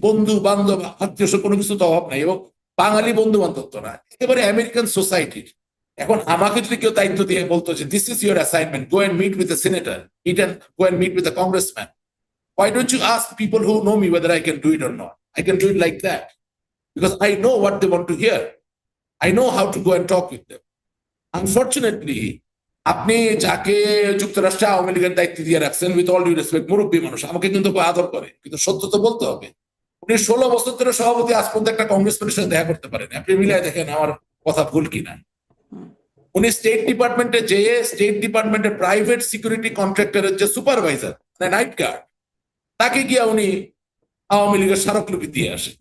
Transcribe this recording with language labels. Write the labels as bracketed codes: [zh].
[bn] বন্ধু বান্ধব আত্মীয় কোনো কিছু তো অভাব নাই, এবং বাঙালি বন্ধু বান্ধব তো না, একেবারে আমেরিকান সোসাইটির। এখন আমাকে যদি কেউ দায়িত্ব দিয়ে বলতো যে [en] This is your assignment, go and meet with a senator, go and meet with a congressman, why don't you ask people who know me whether I can do it or not? I can do it like that because I know what they want to hear. I know how to go and talk with them. Unfortunately, [bn] আপনি যাকে যুক্তরাষ্ট্রে আওয়ামী লীগের দায়িত্ব দিয়ে রাখছেন, [en] with all due respect, [bn] মুরব্বী মানুষ, আমাকে কিন্তু আদর করে, কিন্তু সত্য তো বলতে হবে। উনি 16 বছর ধরে সভাপতি, আজ পর্যন্ত একটা কংগ্রেসম্যানের সাথে দেখা করতে পারেন। আপনি মিলিয়ে দেখেন আমার কথা ভুল কিনা। উনি স্টেট ডিপার্টমেন্টে যেয়ে স্টেট ডিপার্টমেন্টের প্রাইভেট সিকিউরিটি কন্ট্রাক্টরের যে সুপারভাইজার, নাইট গার্ড, তাকে গিয়া উনি আওয়ামী লীগের স্মারকলিপি দিয়ে আসে।